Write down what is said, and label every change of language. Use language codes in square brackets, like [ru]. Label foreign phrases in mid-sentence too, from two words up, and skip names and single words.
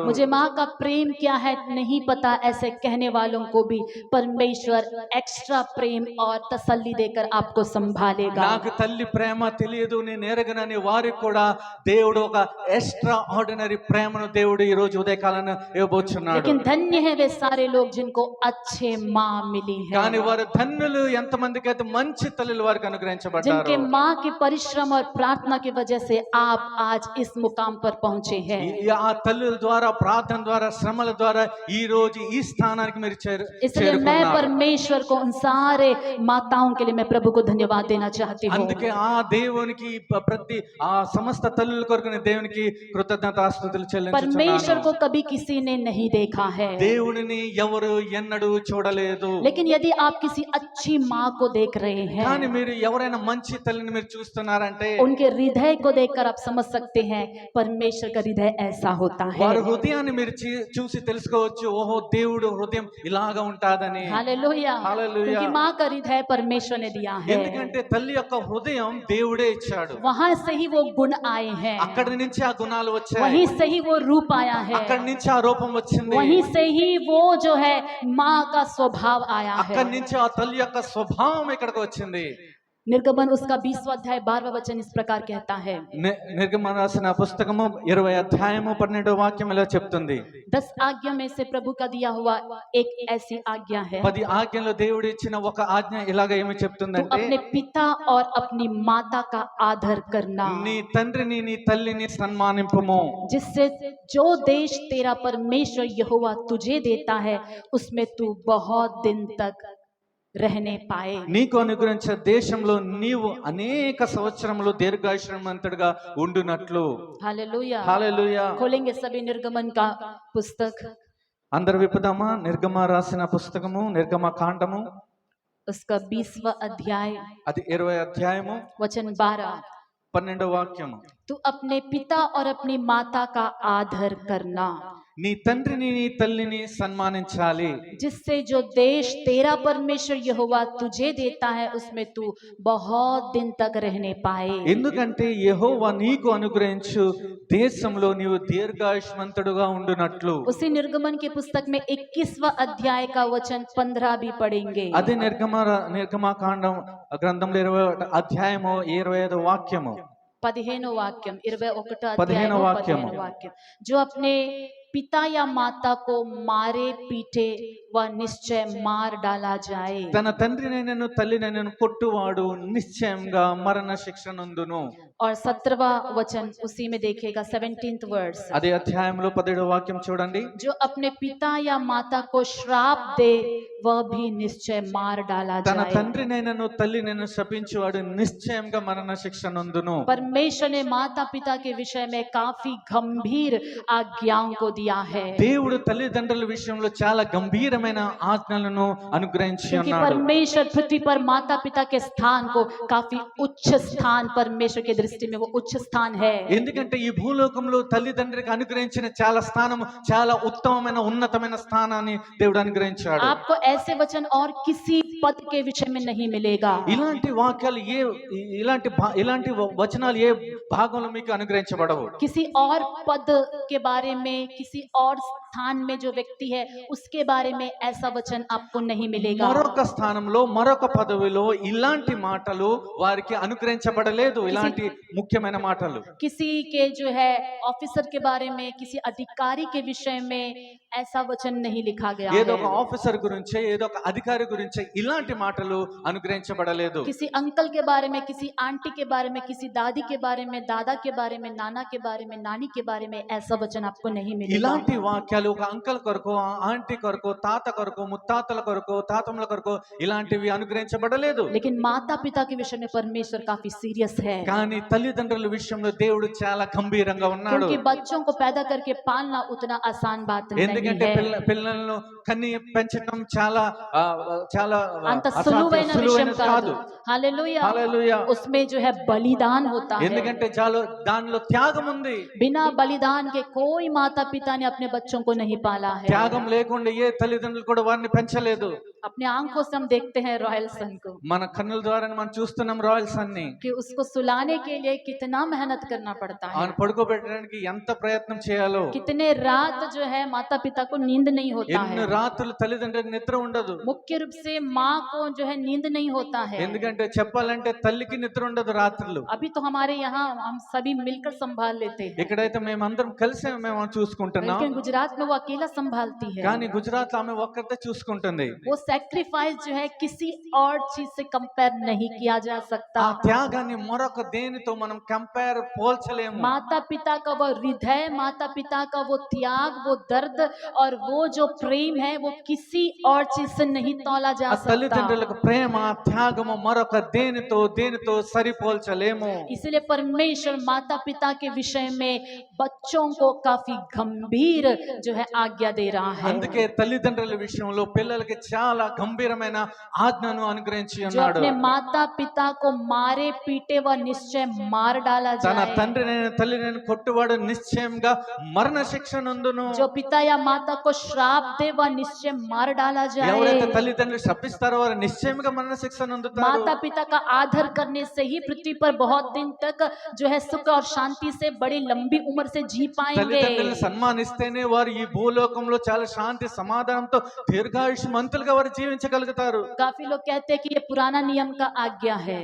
[hi] मुझे माँ का प्रेम क्या है नहीं पता, ऐसे कहने वालों को भी परमेश्वर एक्स्ट्रा प्रेम और तसल्ली देकर आपको संभालेगा। [te] నాకు తల్లి ప్రేమ తెలియదు నేను ఎరగనని వారికి కూడా దేవుడు ఒక ఎక్స్ట్రా ఆర్డినరీ ప్రేమను దేవుడు ఈ రోజు ఉదయకాలాన ఇవ్వబోతున్నాడు. [hi] लेकिन धन्य है वे सारे लोग जिनको अच्छे माँ मिली है, [te] కానీ వారు ధన్యులు ఎంతమందికి అయితే మంచి తల్లులు వారికి అనుగ్రహించబడ్డారు. [hi] जिनके माँ की परिश्रम और प्रार्थना की वजह से आप आज इस मुकाम पर पहुंचे हैं। [te] ఆ తల్లుల ద్వారా ప్రార్థన ద్వారా శ్రమల ద్వారా ఈ రోజు ఈ స్థానానికి మీరు [hi] इसलिए मैं परमेश्वर को उन सारे माताओं के लिए मैं प्रभु को धन्यवाद देना चाहती हूँ। [te] అందుకే ఆ దేవునికి ప్రతి ఆ సమస్త తల్లుల కొరకు నేను దేవునికి కృతజ్ఞతాస్తుతులు [hi] परमेश्वर [te] చెల్లించుచున్నాను. [hi] को कभी किसी ने नहीं देखा है, [te] దేవుడిని ఎవరు ఎన్నడూ చూడలేదు. [hi] लेकिन यदि आप किसी अच्छी माँ को देख रहे [te] కానీ [hi] हैं, [te] మీరు ఎవరైనా మంచి తల్లిని మీరు చూస్తున్నారంటే [hi] उनके हृदय को देखकर आप समझ सकते हैं परमेश्वर का हृदय ऐसा होता है। [te] వారి హృదయాన్ని మీరు చూసి తెలుసుకోవచ్చు, ఓహో దేవుడు హృదయం ఇలాగా ఉంటాదని. [hi] हालेलुया, हालेलुया। क्योंकि माँ का हृदय परमेश्वर ने दिया है, [te] ఎందుకంటే తల్లి యొక్క హృదయం దేవుడే ఇచ్చాడు. [hi] वहां से ही वो गुण आए हैं, [te] అక్కడి నుంచి ఆ గుణాలు వచ్చాయి, [hi] वहीं से ही वो रूप आया है, [te] అక్కడి నుంచి ఆ రూపం వచ్చింది, [hi] वहीं से ही वो जो है माँ का स्वभाव आया है। [te] అక్కడి నుంచి ఆ తల్లి యొక్క స్వభావం ఇక్కడికి వచ్చింది. [hi] निर्गमन उसका 20वां अध्याय 12वां वचन इस प्रकार कहता है, [te] నిర్గమన రాసిన పుస్తకము 20 అధ్యాయము 12వ వాక్యం ఇలా చెప్తుంది. [hi] 10 आज्ञा में से प्रभु का दिया हुआ एक ऐसी आज्ञा है, [te] 10 ఆజ్ఞల్లో దేవుడు ఇచ్చిన ఒక ఆజ్ఞ ఇలాగ ఏమి [hi] तू [te] చెప్తుందంటే, [hi] अपने पिता और अपनी माता का आदर करना, [te] నీ తండ్రిని నీ తల్లిని సన్మానింపుము, [hi] जिससे जो देश तेरा परमेश्वर यहोवा तुझे देता है उसमें तू बहुत दिन तक रहने पाए। [te] నీకు అనుగ్రహించే దేశంలో నీవు అనేక సంవత్సరములు దీర్ఘాయుష్మంతుడిగా ఉండునట్లు. [hi] हालेलुया, [te] హల్లెలూయా. [hi] खोलेंगे सभी निर्गमन का पुस्तक, [te] అందరు విప్పుదామా? నిర్గమ రాసిన పుస్తకము నిర్గమ కాండము [hi] उसका 20वां अध्याय [te] అది 20 అధ్యాయము [hi] वचन 12, [te] 12వ వాక్యము. [hi] तू अपने पिता और अपनी माता का आदर करना, [te] నీ తండ్రిని నీ తల్లిని సన్మానించాలి, [hi] जिससे जो देश तेरा परमेश्वर यहोवा तुझे देता है उसमें तू बहुत दिन तक रहने पाए। [te] ఎందుకంటే యెహోవా నీకు అనుగ్రహించు దేశంలో నీవు దీర్ఘాయుష్మంతుడుగా ఉండునట్లు. [hi] उसी निर्गमन की पुस्तक में 21वां अध्याय का वचन 15 भी पढ़ेंगे। [te] అదే నిర్గమకాండం గ్రంథంలో 20 అధ్యాయము 25వ వాక్యము. 15 वाक्यम 21 15 वाक्यम। [hi] वाक्यम, जो अपने पिता या माता को मारे पीटे वह निश्चय मार डाला जाए। [te] తన తండ్రినైనను తల్లినైనను కొట్టువాడు నిశ్చయంగా మరణ శిక్ష నందును. [hi] और 17वां वचन उसी में देखेगा, 17th वर्स, [te] అదే అధ్యాయంలో 17వ వాక్యం చూడండి. [hi] जो अपने पिता या माता को श्राप दे वह भी निश्चय मार डाला [te] తన [hi] जाए। [te] తండ్రినైనను తల్లినైనను శపించువాడు నిశ్చయంగా మరణ శిక్ష నందును. [hi] परमेश्वर ने माता पिता के विषय में काफी गंभीर आज्ञाओं को दिया है, [te] దేవుడు తల్లిదండ్రుల విషయంలో చాలా గంభీరమైన ఆజ్ఞలను అనుగ్రహించి [hi] क्योंकि [te] ఉన్నాడు. [hi] परमेश्वर पृथ्वी पर माता पिता के स्थान को काफी उच्च स्थान, परमेश्वर के दृष्टि में वो उच्च स्थान है। [te] ఎందుకంటే ఈ భూలోకంలో తల్లిదండ్రులకు అనుగ్రహించిన చాలా స్థానం చాలా ఉత్తమమైన ఉన్నతమైన స్థానాన్ని దేవుడు అనుగ్రహించాడు. [hi] आपको ऐसे वचन और किसी पद के विषय में नहीं मिलेगा, [te] ఇలాంటి వాక్యాలు ఇలాంటి వచనాలు ఏ భాగంలో మీకు అనుగ్రహించబడవు. [hi] किसी और पद के बारे में, किसी और स्थान में जो व्यक्ति है उसके बारे में ऐसा वचन आपको नहीं मिलेगा। [te] మరొక స్థానంలో మరొక పదవిలో ఇలాంటి మాటలు వారికి అనుగ్రహించబడలేదు. ఇలాంటి ముఖ్యమైన మాటలు [hi] किसी के जो है ऑफिसर के बारे में, किसी अधिकारी के विषय में ऐसा वचन नहीं लिखा गया [te] ఏదో ఒక [hi] है। [te] ఆఫీసర్ గురించే ఏదో ఒక అధికారి గురించే ఇలాంటి మాటలు అనుగ్రహించబడలేదు. [hi] किसी अंकल के बारे में, किसी आंटी के बारे में, किसी दादी के बारे में, दादा के बारे में, नाना के बारे में, नानी के बारे में ऐसा वचन आपको नहीं मिलेगा। [te] ఇలాంటి వాక్యాలు ఒక అంకల్ కొరకు, ఆంటీ కొరకు, తాత కొరకు, ముత్తాతల కొరకు, తాతమ్మల కొరకు ఇలాంటివి అనుగ్రహించబడలేదు. [hi] लेकिन माता पिता के विषय में परमेश्वर काफी सीरियस है, [te] కానీ తల్లిదండ్రుల విషయంలో దేవుడు చాలా గంభీరంగా ఉన్నాడు. [hi] क्योंकि बच्चों को पैदा करके पालना उतना आसान बात नहीं [te] ఎందుకంటే [hi] है। [te] పిల్లలను కన్ని పెంచడం చాలా చాలా అంత సులువైన విషయం సులువైనది కాదు। కాదు. [hi] हालेलुया, [te] హల్లెలూయా. [hi] उसमें जो है बलिदान होता है। [te] ఎందుకంటే దానిలో త్యాగం ఉంది. [hi] बिना बलिदान के कोई माता पिता ने अपने बच्चों को नहीं पाला है। [te] త్యాగం లేకుండా ఏ తల్లిదండ్రులు కూడా వారిని పెంచలేదు. [hi] अपने आंखों से हम देखते हैं रॉयल सन को [te] మన కన్నుల ద్వారా మనం చూస్తున్నాం రాయల్ సన్ ని. [hi] कि उसको सुलाने के लिए कितना मेहनत करना पड़ता है, [te] ఆయన పడుకోబెట్టడానికి ఎంత ప్రయత్నం చేయాలో, [hi] कितने रात जो है माता पिता को नींद नहीं होता [te] ఎన్ని [hi] है. [te] రాత్రులు తల్లిదండ్రులకు నిద్ర ఉండదు. [hi] मुख्य रूप से माँ को जो है नींद नहीं होता है. [te] ఎందుకంటే చెప్పాలంటే తల్లికి నిద్ర ఉండదు రాత్రులు. [hi] अभी तो हमारे यहाँ हम सभी मिलकर संभाल लेते हैं, [te] ఇక్కడైతే మేమందరం కలిసి మేము చూసుకుంటున్నాం. [hi] लेकिन गुजरात में वो अकेला संभालती है. [te] కానీ గుజరాత్ ఆమె ఒక్కరితే చూసుకుంటుంది. [hi] वो सैक्रिफाइस जो है किसी और चीज से कंपेयर नहीं किया जा [te] ఆ [hi] सकता. [te] త్యాగాన్ని మరొక దేనితో మనం కంపేర్ పోల్చలేము. [hi] माता पिता का वो हृदय, माता पिता का वो त्याग, वो दर्द और वो जो प्रेम है वो किसी और चीज से नहीं तौला जा [te] ఆ [hi] सकता. [te] తల్లిదండ్రులకు ప్రేమ త్యాగము మరొక దేనితో సరిపోల్చలేము. [hi] इसलिए परमेश्वर माता पिता के विषय में बच्चों को काफी गंभीर जो है आज्ञा दे रहा है. [te] అందుకే తల్లిదండ్రుల విషయంలో పిల్లలకి చాలా గంభీరమైన ఆజ్ఞను అనుగ్రహించి [hi] जो [te] ఉన్నాడు. [hi] अपने माता पिता को मारे पीटे व निश्चय मार डाला [te] తన [hi] जाए. [te] తండ్రినైన తల్లినైన కొట్టువాడు నిశ్చయంగా మరణ శిక్ష నందును. [hi] जो पिता या माता को श्राप दे वह निश्चय मार डाला [te] ఎవరైతే [hi] जाए. [te] తల్లిదండ్రులు శపిస్తారో వారు నిశ్చయంగా మరణ శిక్ష నందుతారు. [hi] माता पिता का आदर करने से ही पृथ्वी पर बहुत दिन तक जो है सुख और शांति से बड़ी लंबी उम्र से जी पाएंगे. [te] తల్లిదండ్రులను సన్మానిస్తేనే వారు ఈ భూలోకంలో చాలా శాంతి సమాధానంతో దీర్ఘాయుష్మంతులుగా వారు జీవించగలుగుతారు. [hi] काफी लोग कहते हैं कि ये पुराना नियम का आज्ञा है